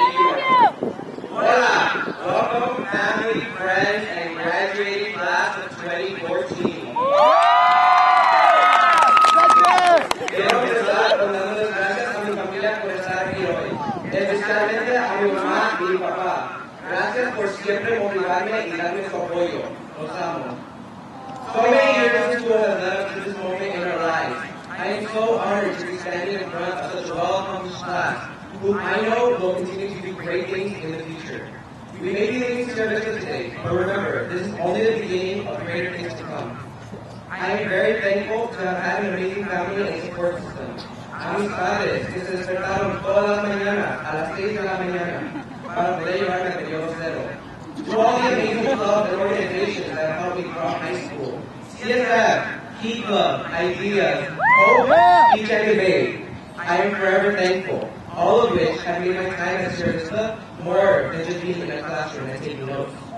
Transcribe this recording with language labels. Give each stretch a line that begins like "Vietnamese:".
English: Hola, welcome family, friends, and graduating class of 2014.
Spanish: Quiero empezar dándoles gracias a mi familia por estar aquí hoy, especialmente a mi mamá y mi papá. Gracias por siempre motivarme y darme su apoyo. Los amo.
English: So many years this school has led us to this moment in our lives. I am so honored to be standing in front of such a well-accomplished class, who I know will continue to do great things in the future. We may be leaving services today, but remember, this is only the beginning of greater things to come. I am very thankful to have had an amazing family and support system.
Spanish: A mis padres que se despertaron todas las mañanas a las 6 de la mañana para poder llevarme al periodo cero.
English: To all the amazing clubs and organizations that have helped me throughout high school. CSF, Key Club, Ideas, Hope, Speech and Debate. I am forever thankful, all of which have made my time as servista more than just being in a classroom and taking notes.